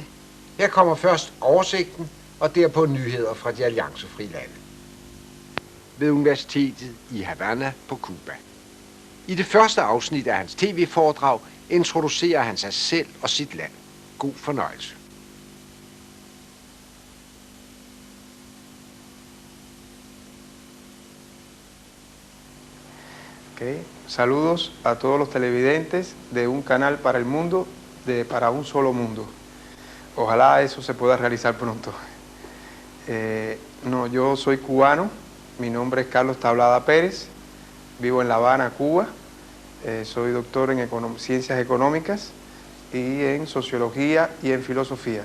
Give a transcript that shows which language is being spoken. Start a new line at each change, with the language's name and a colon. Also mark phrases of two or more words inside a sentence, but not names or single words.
Danish: Her kommer først oversigten og derpå nyheder fra de alliancefri lande. Ved Universitetet i Havana på Cuba. I det første afsnit af hans tv-foredrag introducerer han sig selv og sit land. God fornøjelse. Okay.
Spanish: Saludos a todos los televidentes de un canal para el mundo, para un solo mundo. Ojalá eso se pueda realizar pronto. Yo soy cubano, mi nombre es Carlos Tablada Pérez, vivo en La Habana, Cuba, soy doctor en ciencias económicas y en sociología y en filosofía.